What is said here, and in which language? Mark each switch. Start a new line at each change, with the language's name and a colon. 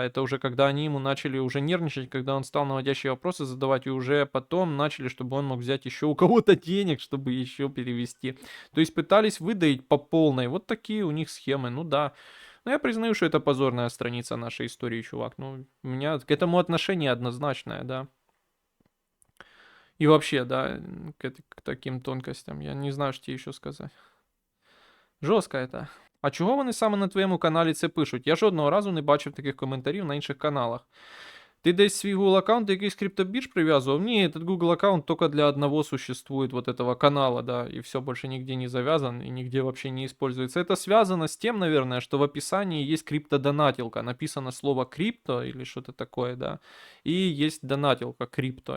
Russian: А это уже когда они ему начали уже нервничать, когда он стал наводящие вопросы задавать, и уже потом начали, чтобы он мог взять еще у кого-то денег, чтобы еще перевести. То есть пытались выдаить по полной. Вот такие у них схемы, ну да. Но я признаю, что это позорная страница нашей истории, чувак. Ну, у меня к этому отношение однозначное, да. І вообще, да, к таким тонкостям.
Ukrainian: Я не знаю, що тебе ще сказати. Жорстко это. А чого вони саме на твоєму каналі це пишуть? Я жодного разу не бачив таких коментарів на інших каналах. Ты десь свій Google аккаунт до якийсь криптобирж привязывал?
Russian: Не, этот Google аккаунт только для одного существует, вот этого канала, да, и все, больше нигде не завязан и нигде вообще не используется. Это связано с тем, наверное, что в описании есть криптодонатилка. Написано слово крипто или что-то такое, да, и есть донатилка крипто.